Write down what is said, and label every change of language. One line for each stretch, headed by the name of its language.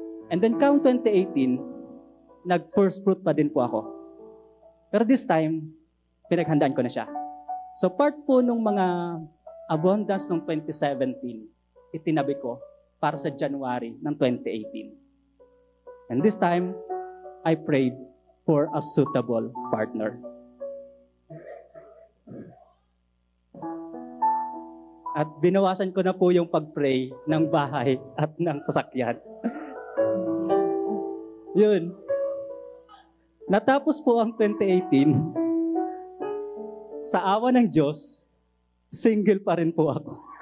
Filipino: And then, count 2018, nag-first fruit pa din po ako. Pero this time, pinaghandaan ko na siya. So part po nung mga abundance ng 2017, itinabi ko para sa January ng 2018.
English: And this time, I prayed for a suitable partner.
Filipino: At binawasan ko na po yung pag-pray ng bahay at ng sasakyan. Yun. Natapos po ang 2018, sa awa ng Diyos, single pa rin po ako.